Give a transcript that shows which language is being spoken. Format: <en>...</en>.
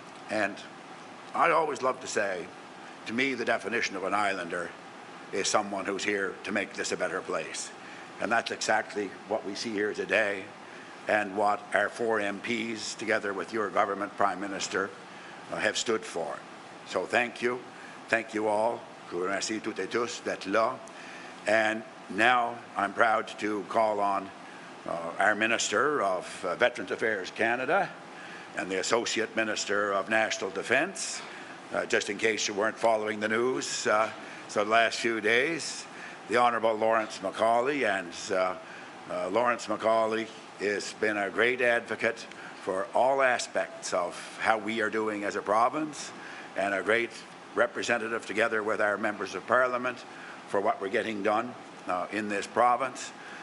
<en>And I always love to say, to me, the definition of an Islander is someone who's here to make this a better place. And that's exactly what we see here today, and what our 4 MPs, together with your government, Prime Minister, have stood for. So thank you all.</en> <fr>Je vous remercie toutes et tous d'être là.</fr> <en>And now I'm proud to call on our Minister of Veterans Affairs Canada and the Associate Minister of National Defence, just in case you weren't following the news. So the last few days, the Honourable Lawrence Macaulay, and Lawrence Macaulay has been a great advocate for all aspects of how we are doing as a province, and a great representative together with our members of Parliament for what we're getting done in this province.</en>